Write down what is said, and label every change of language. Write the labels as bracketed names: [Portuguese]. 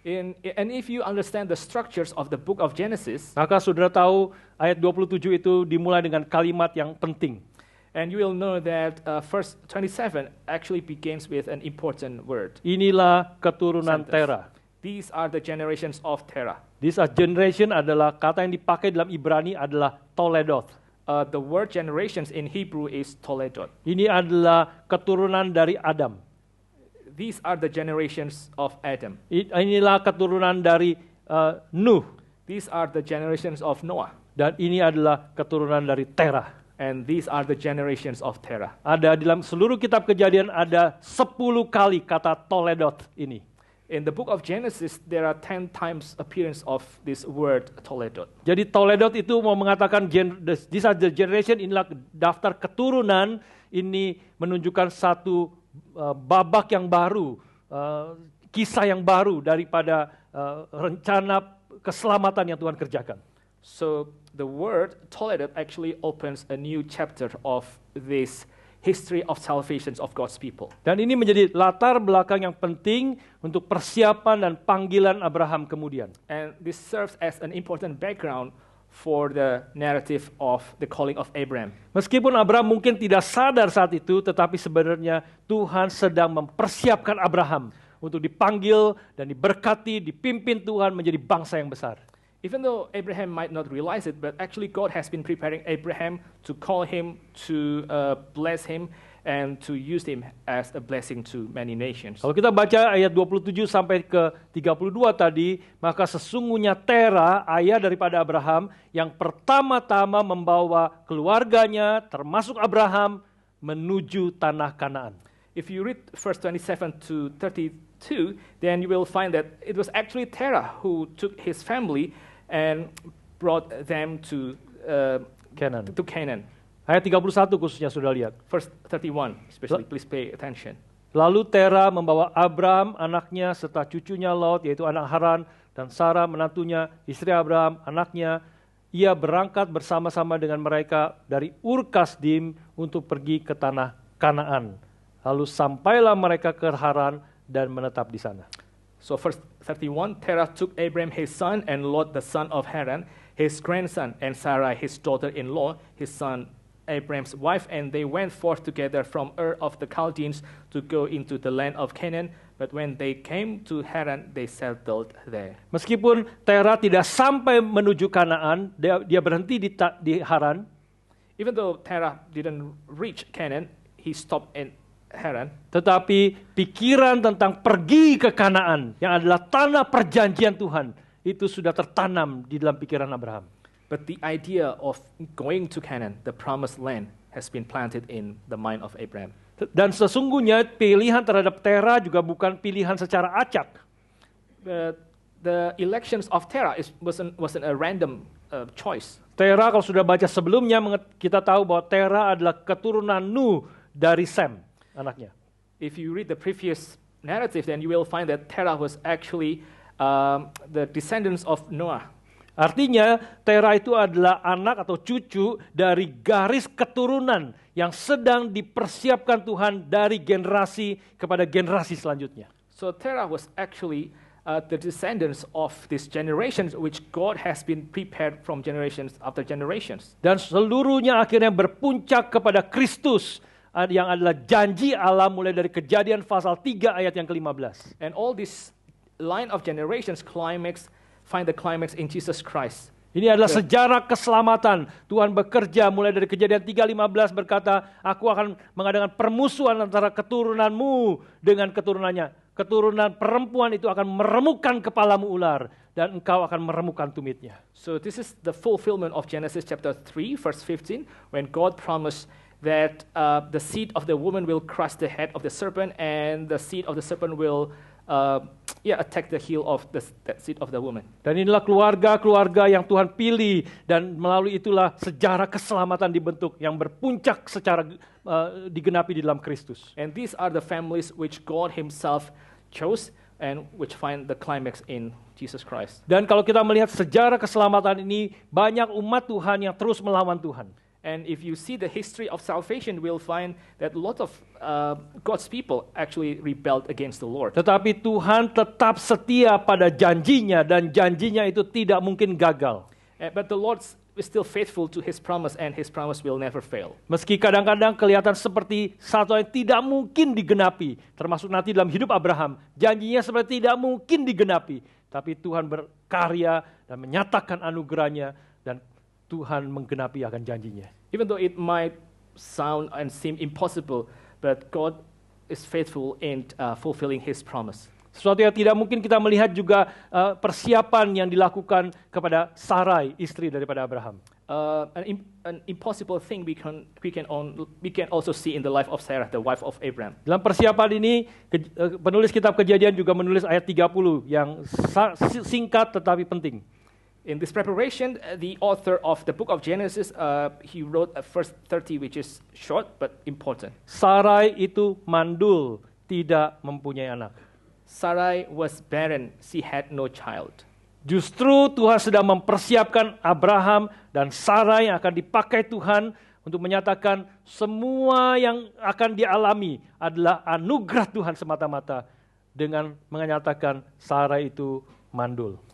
[English] And if you understand the structures of the book of Genesis, [Indonesian] maka saudara tahu ayat 27 itu dimulai dengan kalimat yang penting. [English] and you will know that verse 27 actually begins with an important word. [Indonesian] Inilah keturunan [English] Sentence. [Indonesian] Terah. [English] These are the generations of Terah. This generation [Indonesian] adalah kata yang dipakai dalam Ibrani adalah Toledoth. [English] The word generations in Hebrew is Toledot. [Indonesian] Ini adalah keturunan dari Adam. [English] These are the generations of Adam. [Indonesian] Inilah keturunan dari Nuh. [English] These are the generations of Noah. [Indonesian] Dan ini adalah keturunan dari Terah. [English] And these are the generations of Terah. [Indonesian] Ada di dalam seluruh kitab Kejadian ada 10 kali kata Toledoth ini. [English] In the book of Genesis, there are 10 times appearance of this word Toledot. [Indonesian] Jadi Toledoth itu mau mengatakan [English] these are the generation, [Indonesian] inilah daftar keturunan, ini menunjukkan satu babak yang baru, kisah yang baru daripada rencana keselamatan yang Tuhan kerjakan. [English] So the word Toledot actually opens a new chapter of this history of salvation of God's people. [Indonesian] Dan ini menjadi latar belakang yang penting untuk persiapan dan panggilan Abraham kemudian. [English] And this serves as an important background for the narrative of the calling of Abraham. [Indonesian] Meskipun Abraham mungkin tidak sadar saat itu, tetapi sebenarnya Tuhan sedang mempersiapkan Abraham untuk dipanggil dan diberkati, dipimpin Tuhan menjadi bangsa yang besar. [English] Even though Abraham might not realize it, but actually God has been preparing Abraham to call him, to bless him, and to use him as a blessing to many nations. [Indonesian] Kalau kita baca ayat 27 sampai ke 32 tadi, maka sesungguhnya Terah, ayah daripada Abraham, yang pertama-tama membawa keluarganya, termasuk Abraham, menuju tanah Kanaan. [English] If you read verse 27 to 32, then you will find that it was actually Terah who took his family and brought them to Canaan. [Indonesian] Ayat 31 khususnya sudah lihat. [English] Verse 31 especially, please pay attention. [Indonesian] Lalu Terah membawa Abram, anaknya, serta cucunya Lot, yaitu anak Haran, dan Sarah menantunya, istri Abraham, anaknya. Ia berangkat bersama-sama dengan mereka dari Ur Kasdim untuk pergi ke tanah Kanaan. Lalu sampailah mereka ke Haran dan menetap di sana. [English] So verse 31, Terah took Abraham his son and Lot the son of Haran, his grandson, and Sarai his daughter-in-law, his son Abraham's wife, and they went forth together from Ur of the Chaldeans to go into the land of Canaan. But when they came to Haran, they settled there. [Indonesian] Meskipun Terah tidak sampai menuju Kanaan, dia berhenti di Haran. [English] Even though Terah didn't reach Canaan, he stopped in Haran. [Indonesian] Tetapi pikiran tentang pergi ke Kanaan, yang adalah tanah perjanjian Tuhan, itu sudah tertanam di dalam pikiran Abraham. [English] But the idea of going to Canaan, the promised land, has been planted in the mind of Abraham. [Indonesian] Dan sesungguhnya pilihan terhadap Terah juga bukan pilihan secara acak. [English] The elections of Terah wasn't a random choice. [Indonesian] Terah kalau sudah baca sebelumnya, kita tahu bahwa Terah adalah keturunan Nuh dari Sem, anaknya. [English] If you read the previous narrative, then you will find that Terah was actually the descendants of Noah. [Indonesian] Artinya Terah itu adalah anak atau cucu dari garis keturunan yang sedang dipersiapkan Tuhan dari generasi kepada generasi selanjutnya. [English] So Terah was actually the descendants of this generation which God has been prepared from generations after generations. [Indonesian] Dan seluruhnya akhirnya berpuncak kepada Kristus yang adalah janji Allah mulai dari Kejadian pasal 3 ayat yang ke-15. [English] And all this line of generations find the climax in Jesus Christ. [Indonesian] Ini adalah sejarah keselamatan. Tuhan bekerja mulai dari Kejadian 3:15 berkata, aku akan mengadakan permusuhan antara keturunanmu dengan keturunannya. Keturunan perempuan itu akan meremukkan kepalamu ular dan engkau akan meremukkan tumitnya. [English] So this is the fulfillment of Genesis chapter 3 verse 15 when God promised that the seed of the woman will crush the head of the serpent and the seed of the serpent will attack the heel of that seed of the woman. [Indonesian] Dan inilah keluarga-keluarga yang Tuhan pilih dan melalui itulah sejarah keselamatan dibentuk yang berpuncak secara digenapi di dalam Kristus. [English] And these are the families which God himself chose and which find the climax in Jesus Christ. [Indonesian] Dan kalau kita melihat sejarah keselamatan ini, banyak umat Tuhan yang terus melawan Tuhan. [English] And if you see the history of salvation, we'll find that a lot of God's people actually rebelled against the Lord. [Indonesian] Tetapi Tuhan tetap setia pada janjinya, dan janjinya itu tidak mungkin gagal. [English] But the Lord is still faithful to His promise, and His promise will never fail. [Indonesian] Meski kadang-kadang kelihatan seperti satu yang tidak mungkin digenapi, termasuk nanti dalam hidup Abraham, janjinya seperti tidak mungkin digenapi. Tapi Tuhan berkarya dan menyatakan anugerahnya, dan Tuhan menggenapi akan janjinya. [English] Even though it might sound and seem impossible, but God is faithful in fulfilling His promise. [Indonesian] Sesuatu yang tidak mungkin kita melihat juga persiapan yang dilakukan kepada Sarai, istri daripada Abraham. [English] An impossible thing we can also see in the life of Sarah, the wife of Abraham. [Indonesian] Dalam persiapan ini, penulis kitab Kejadian juga menulis ayat 30 yang singkat tetapi penting. [English] In this preparation, the author of the book of Genesis, he wrote a verse 30, which is short but important. [Indonesian] Sarai itu mandul, tidak mempunyai anak. [English] Sarai was barren, she had no child. [Indonesian] Justru Tuhan sedang mempersiapkan Abraham dan Sarai yang akan dipakai Tuhan untuk menyatakan semua yang akan dialami adalah anugerah Tuhan semata-mata, dengan menyatakan Sarai itu mandul.